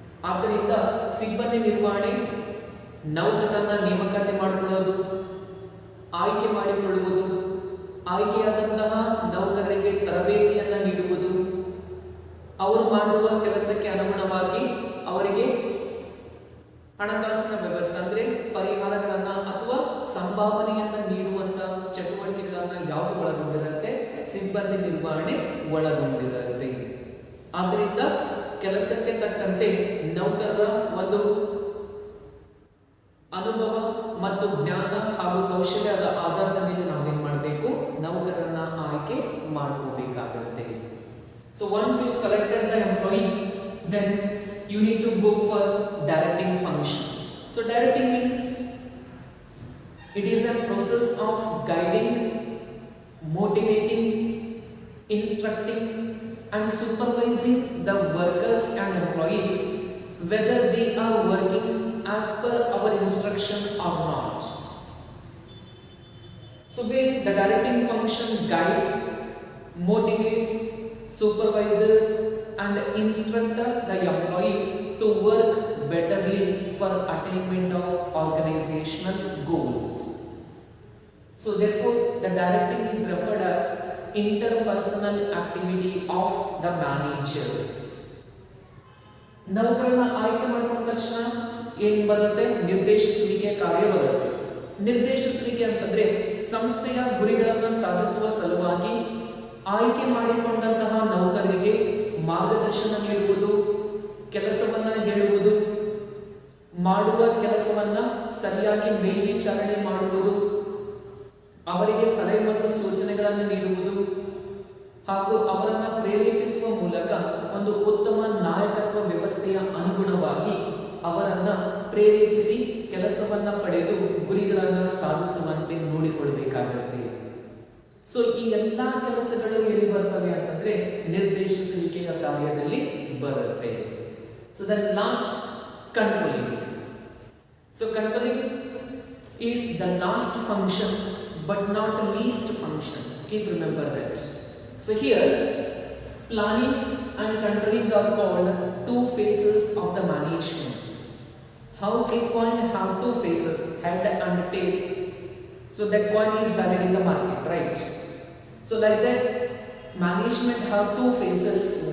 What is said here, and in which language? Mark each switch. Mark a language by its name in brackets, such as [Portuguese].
[Kannada] ಆದ್ದರಿಂದ ಸಿಬ್ಬಂದಿ ನಿರ್ವಹಣೆ ನೌಕರರನ್ನ ನೇಮಕಾತಿ ಮಾಡಿಕೊಳ್ಳೋದು, ಆಯ್ಕೆ ಮಾಡಿಕೊಳ್ಳುವುದು, ಆಯ್ಕೆಯಾದಂತಹ ನೌಕರರಿಗೆ ತರಬೇತಿಯನ್ನು ನೀಡುವುದು, ಅವರು ಮಾಡುವ ಕೆಲಸಕ್ಕೆ ಅನುಗುಣವಾಗಿ ಅವರಿಗೆ ಹಣಕಾಸಿನ ವ್ಯವಸ್ಥೆ ಅಂದ್ರೆ ಪರಿಹಾರಗಳನ್ನ ಅಥವಾ ಸಂಭಾವನೆಯನ್ನ ನೀಡುವಂತ ಚಟುವಟಿಕೆಗಳನ್ನ ಯಾವುದು ಒಳಗೊಂಡಿರುತ್ತೆ, ಸಿಬ್ಬಂದಿ ನಿರ್ವಹಣೆ ಒಳಗೊಂಡಿರುತ್ತೆ. ಆದ್ದರಿಂದ ಕೆಲಸಕ್ಕೆ ತಕ್ಕಂತೆ ನೌಕರರ ಒಂದು ಅನುಭವ ಮತ್ತು ಜ್ಞಾನ ಹಾಗೂ ಕೌಶಲ್ಯದ ಆಧಾರದ ಮೇಲೆ ನಾವೇನ್ ಮಾಡಬೇಕು, ನೌಕರರನ್ನ ಆಯ್ಕೆ ಮಾಡ್ಕೋಬೇಕಾಗುತ್ತೆ. [English] So once you selected the employee, then you need to go for directing function. So directing means it is a process of guiding, motivating, instructing and supervising the workers and employees whether they are working as per our instruction or not. So where the directing function guides, motivates, supervises and instruct the employees to work betterly for attainment of organizational goals. So therefore the directing is referred as interpersonal activity of the manager. [Kannada] ನೌಕರನ ಆಯ್ಕೆ ಮಾಡಿಕೊಂಡ ತಕ್ಷಣ ಏನು ಬರುತ್ತೆ, ನಿರ್ದೇಶಿಸುವಿಕೆ ಕಾರ್ಯ ಬರುತ್ತೆ. ನಿರ್ದೇಶಿಸುವಿಕೆ ಅಂತಂದ್ರೆ ಸಂಸ್ಥೆಯ ಗುರಿಗಳನ್ನು ಸಾಧಿಸುವ ಸಲುವಾಗಿ ಆಯ್ಕೆ ಮಾಡಿಕೊಂಡಂತಹ ನೌಕರರಿಗೆ ಮಾರ್ಗದರ್ಶನ ನೀಡುವುದು, ಕೆಲಸವನ್ನ ಹೇಳುವುದು, ಮಾಡುವ ಕೆಲಸವನ್ನ ಸರಿಯಾಗಿ ಮೇಲ್ವಿಚಾರಣೆ ಮಾಡುವುದು, ಅವರಿಗೆ ಸಲಹೆ ಮತ್ತು ಸೂಚನೆಗಳನ್ನು ನೀಡುವುದು ಹಾಗೂ ಅವರನ್ನು ಪ್ರೇರೇಪಿಸುವ ಮೂಲಕ ಒಂದು ಉತ್ತಮ ನಾಯಕತ್ವ ವ್ಯವಸ್ಥೆಯ ಅನುಗುಣವಾಗಿ ಅವರನ್ನ ಪ್ರೇರೇಪಿಸಿ ಕೆಲಸವನ್ನ ಪಡೆದು ಗುರಿಗಳನ್ನು ಸಾಧಿಸುವಂತೆ ನೋಡಿಕೊಳ್ಳಬೇಕಾಗುತ್ತೆ. ಸೊ ಈ ಎಲ್ಲ ಕೆಲಸಗಳು ಎಲ್ಲಿ ಬರ್ತವೆ ಅಂತಂದ್ರೆ ನಿರ್ದೇಶಿಸುವಿಕೆಯ ಕಾರ್ಯದಲ್ಲಿ ಬರುತ್ತೆ. [English] So the last controlling. So controlling is the last function but not least function. Keep remember that. So here, planning and controlling are called two phases of the management. How a coin have two faces, head and tail. So that coin is valid in the market, right? So like that, management have two phases.